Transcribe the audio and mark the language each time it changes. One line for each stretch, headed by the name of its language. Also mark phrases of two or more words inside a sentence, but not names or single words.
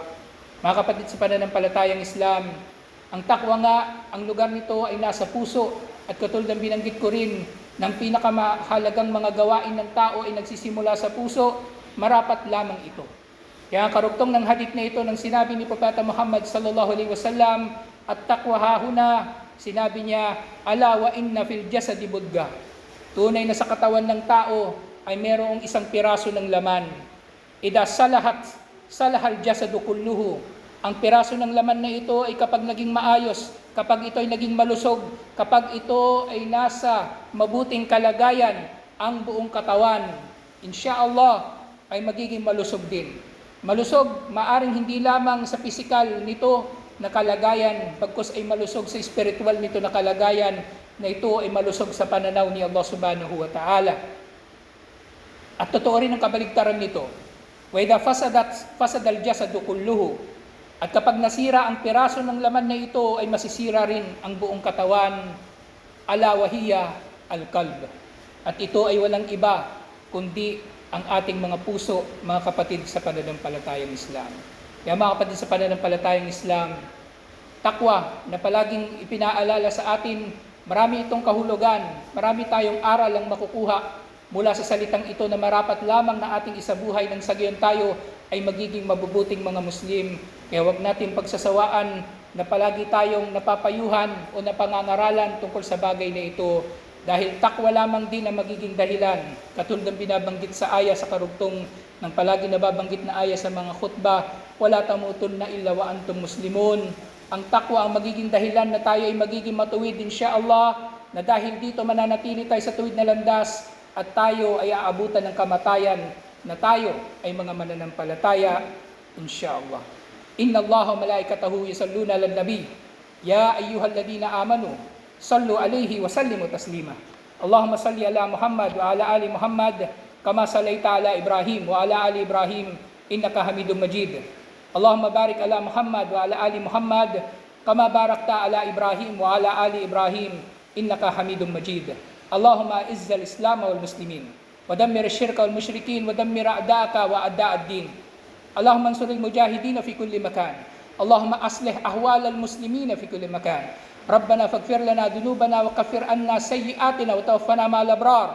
Filipino: Mga kapatid sa pananampalatayang Islam, ang takwa nga, ang lugar nito ay nasa puso, at katulad ng binanggit ko rin, ng pinakamahalagang mga gawain ng tao ay nagsisimula sa puso, marapat lamang ito. Kaya ang karugtong ng hadith na ito nang sinabi ni Propeta Muhammad
Arabic: صلى الله عليه وسلم، التقوى هاهنا,
Filipino: sinabi niya,
Arabic: ألا وإن في الجسد مضغة.
Filipino: Tunay na sa katawan ng tao ay merong isang piraso ng laman.
Arabic: إذا صلح الجسد كله.
Filipino: Ang piraso ng laman na ito ay kapag naging maayos, kapag ito ay naging malusog, kapag ito ay nasa mabuting kalagayan, ang buong katawan, insyaallah, ay magiging malusog din. Malusog, maaring hindi lamang sa pisikal nito na kalagayan, bagkus ay malusog sa spiritual nito na kalagayan, na ito ay malusog sa pananaw ni Allah
Arabic: سبحانه وتعالى.
Filipino: At totoo rin ang kabaligtaran nito.
Arabic: وإذا فسد الجسد كله.
Filipino: At kapag nasira ang piraso ng laman na ito, ay masisira rin ang buong katawan.
Arabic: ألا وهي القلب.
Filipino: At ito ay walang iba kundi ang ating mga puso, mga kapatid sa pananampalatayang Islam. Kaya mga kapatid sa pananampalatayang Islam, takwa na palaging ipinaalala sa atin, marami itong kahulugan, marami tayong aral ang makukuha mula sa salitang ito na marapat lamang na ating isabuhay nang sa gayon tayo ay magiging mabubuting mga Muslim. Kaya huwag natin pagsasawaan na palagi tayong napapayuhan o napangangaralan tungkol sa bagay na ito. Dahil takwa lamang din ang magiging dahilan, katulad ng binabanggit sa aya sa karugtong ng palagi nababanggit na aya sa mga khutbah,
Arabic: ولا تموتن إلا وأنتم مسلمون.
Filipino: Ang takwa ang magiging dahilan na tayo ay magiging matuwid insyaallah, na dahil dito mananatili tayo sa tuwid na landas at tayo ay aabutan ng kamatayan, na tayo ay mga mananampalataya insyaallah.
Arabic: إن الله وملائكته يصلون على النبي يا أيها الذين آمنوا صلوا عليه وسلموا تسليما. اللهم صل على محمد وعلى آل محمد كما صليت على إبراهيم وعلى آل إبراهيم إنك حميد مجيد. اللهم بارك على محمد وعلى آل محمد كما باركت على إبراهيم وعلى آل إبراهيم إنك حميد مجيد. اللهم أعز الإسلام والمسلمين ودمر الشرك والمشركين ودمر أعداءك وأعداء الدين. اللهم انصر المجاهدين في كل مكان. اللهم أصلح أحوال المسلمين في كل مكان. ربنا فاغفر لنا ذنوبنا وكفر عنا سيئاتنا وتوفنا مع الأبرار.